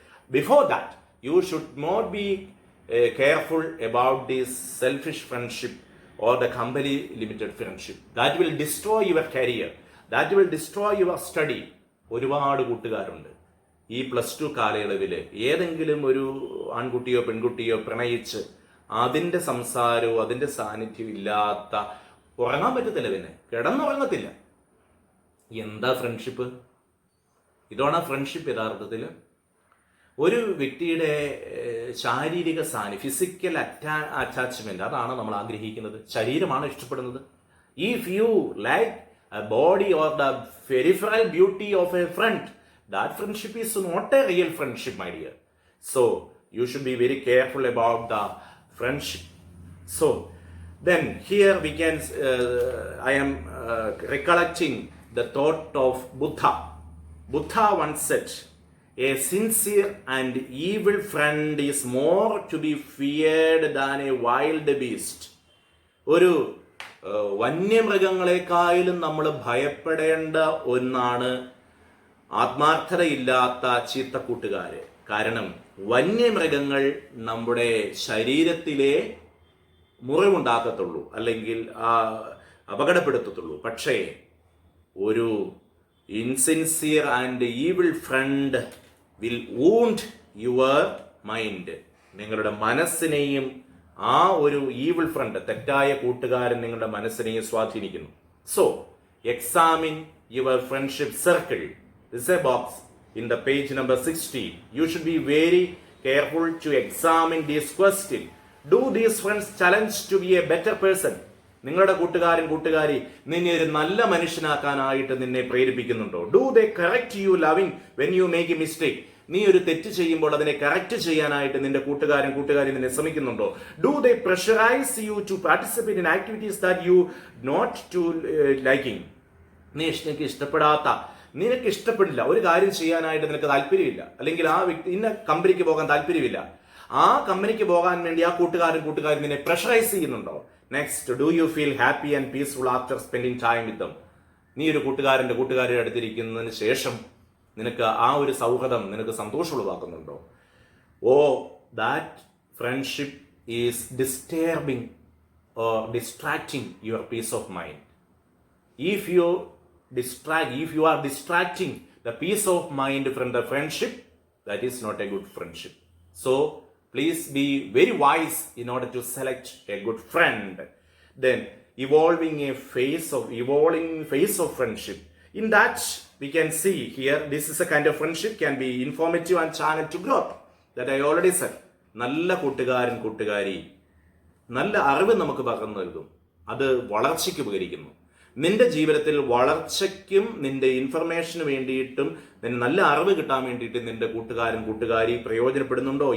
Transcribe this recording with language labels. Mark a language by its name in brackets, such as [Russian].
[English] Before that you should not be careful about this selfish friendship or the company limited friendship. That will destroy your career. That will destroy your study. [Malayalam] ഒരുപാട് കൂട്ടുകാരുണ്ട് ഈ +2 കാലയളവിൽ ഏതെങ്കിലും ഒരു ആൺകുട്ടിയോ പെൺകുട്ടിയോ പ്രണയിച്ച് അതിൻ്റെ സംസാരവും അതിൻ്റെ സാന്നിധ്യവും ഇല്ലാത്ത, ഉറങ്ങാൻ പറ്റത്തില്ല, പിന്നെ കിടന്നുറങ്ങത്തില്ല. എന്താ ഫ്രണ്ട്ഷിപ്പ്? ഇതാണ് ഫ്രണ്ട്ഷിപ്പ് യഥാർത്ഥത്തിൽ. ഒരു വ്യക്തിയുടെ ശാരീരിക ഫിസിക്കൽ അറ്റാച്ച്മെന്റ്, അതാണ് നമ്മൾ ആഗ്രഹിക്കുന്നത്. ശരീരമാണ് ഇഷ്ടപ്പെടുന്നത്. [English] If you like a body or the peripheral beauty of a friend, that friendship is not a real friendship, my dear. So you should be very careful about the friendship. So then here we can I am recollecting the thought of Buddha once said, a sincere and evil friend is more to be feared than a wild beast. [Malayalam] ഒരു വന്യമൃഗങ്ങളെക്കാളും നമ്മൾ ഭയപ്പെടേണ്ട ഒന്നാണ് ആത്മാർത്ഥതയില്ലാത്ത ചീത്ത കൂട്ടുകാര്. കാരണം വന്യമൃഗങ്ങൾ നമ്മുടെ ശരീരത്തിലെ മുറിവുണ്ടാക്കത്തുള്ളൂ, അല്ലെങ്കിൽ അപകടപ്പെടുത്തത്തുള്ളൂ. പക്ഷേ ഒരു [English] Insincere and evil friend will wound your mind. [Malayalam] നിങ്ങളുടെ മനസ്സിനെയും ആ ഒരു ഈവിൾ ഫ്രണ്ട്, തെറ്റായ കൂട്ടുകാരൻ നിങ്ങളുടെ മനസ്സിനെയും സ്വാധീനിക്കുന്നു. [English] So examine your friendship circle. This a box in the page number 60. You should be very careful to examine this question. Do these friends challenge to be a better person? [Malayalam] നിങ്ങളുടെ കൂട്ടുകാരി നിന്നെ ഒരു നല്ല മനുഷ്യനാക്കാനായിട്ട് നിന്നെ പ്രേരിപ്പിക്കുന്നുണ്ടോ? [English] Do they correct you loving when you make a mistake? [Malayalam] നീ ഒരു തെറ്റ് ചെയ്യുമ്പോൾ അതിനെ കറക്റ്റ് ചെയ്യാനായിട്ട് നിന്റെ കൂട്ടുകാരി നിന്നെ ശ്രമിക്കുന്നുണ്ടോ? [English] Do they pressurise you to participate in activities that you not to liking? [Malayalam] നിനക്ക് ഇഷ്ടപ്പെടാത്ത, നിനക്ക് ഇഷ്ടപ്പെടില്ല ഒരു കാര്യം ചെയ്യാനായിട്ട് നിനക്ക് താല്പര്യമില്ല, അല്ലെങ്കിൽ ആ വ്യക്തി ഇന്ന കമ്പനിക്ക് പോകാൻ താല്പര്യമില്ല, ആ കമ്പനിക്ക് പോകാൻ വേണ്ടി ആ കൂട്ടുകാരൻ നിന്നെ പ്രഷറൈസ് ചെയ്യുന്നുണ്ടോ? [English] Next, do you feel happy and peaceful after spending time with them? [Malayalam] നീ ഒരു കൂട്ടുകാരുടെ അടുത്തിരിക്കുന്നതിന് ശേഷം നിനക്ക് ആ ഒരു സൗഹൃദം നിനക്ക് സന്തോഷമുള്ളതാക്കുന്നുണ്ടോ? [English] Or, that friendship is disturbing or distracting your peace of mind. If you are distracting the peace of mind from the friendship, that is not a good friendship. So please be very wise in order to select a good friend. Then evolving phase of friendship. In that we can see here, this is a kind of friendship can be informative and channel to growth. That I already said. [Malayalam] നല്ല കൂട്ടുകാരി നല്ല അറിവ് നമുക്ക് പകർന്നു നൽകും. അത് വളർച്ചയ്ക്ക് ഉപകരിക്കുന്നു. നിന്റെ ജീവിതത്തിൽ വളർച്ചയ്ക്കും നിന്റെ ഇൻഫർമേഷന് വേണ്ടിയിട്ടും നിന്റെ നല്ല അറിവ് കിട്ടാൻ വേണ്ടിയിട്ട് നിന്റെ കൂട്ടുകാരി പ്രയോജനപ്പെടുന്നുണ്ടോ?